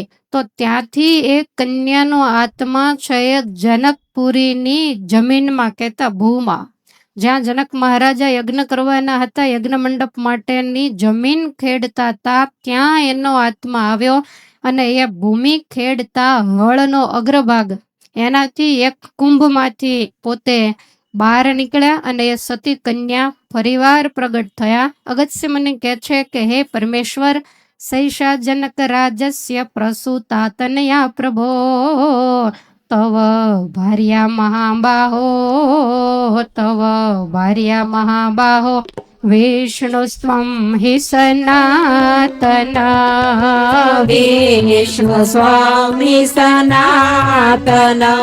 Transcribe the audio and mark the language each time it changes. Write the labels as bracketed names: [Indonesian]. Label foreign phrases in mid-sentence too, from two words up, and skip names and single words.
[Gujarati] તો ત્યાંથી એ કન્યાનો આત્મા છે એ જનકપુરીની જમીનમાં, કહેતા ભૂમાં, જ્યાં જનક મહારાજા યજ્ઞ કરવાના હતા, યજ્ઞ મંડપ માટેની જમીન ખેડતા હતા, ત્યાં એનો આત્મા આવ્યો અને એ ભૂમિ ખેડતા હળનો અગ્રભાગ એનાથી એક કુંભમાંથી પોતે બહાર નીકળ્યા અને એ સતી કન્યા ફરીવાર પ્રગટ થયા. અગત્ય મને કહે છે કે હે પરમેશ્વર, [Sanskrit] सैषा जनक राजस्य प्रसूता तनया प्रभो तव भार्या महाबाहो तव भार्या महाबाहो विष्णुस्त्वं हि सनातन विष्णु स्वामी सनातन